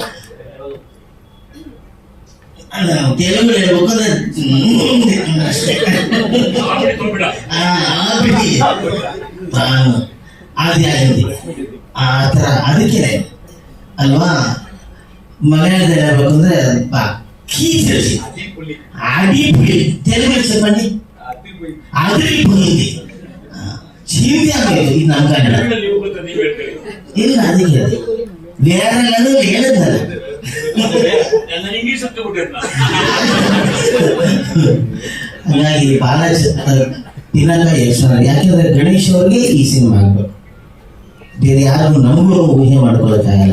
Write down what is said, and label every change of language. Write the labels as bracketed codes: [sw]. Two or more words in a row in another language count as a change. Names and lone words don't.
[kn] ತೆಲುಗು ಹೇಳ್ಬೇಕಂದ್ರೆ ಅಷ್ಟೇ ಅದೇ ಆಗಿದೆ ಆ ಥರ. ಅದಕ್ಕೆ ಅಲ್ವಾ ಮಲಯಾಳದಲ್ಲಿ ಹೇಳ್ಬೇಕಂದ್ರೆ [te] అడిపోయి తెలుగు చెప్పండి, అదిరిపోయింది. జీవితం ఇది నమ్మకండి [kn] ಇಲ್ಲ ಅದಕ್ಕೆ ಬೇರೆ ಹೇಳಿದ್ದಲ್ಲ. ಹಾಗಾಗಿ ಬಾಲಾಜಿ ಪಿನಾಕ ಯಕ್ಷಗಾನ, ಯಾಕೆಂದ್ರೆ ಗಣೇಶ್ ಅವ್ರಿಗೆ ಈ ಸಿನಿಮಾ ಆಗ್ಬೇಕು, ಬೇರೆ ಯಾರು ನಮಗೂ ಊಹೆ ಮಾಡ್ಕೊಳ್ಳೋಕ್ಕಾಗಲ್ಲ.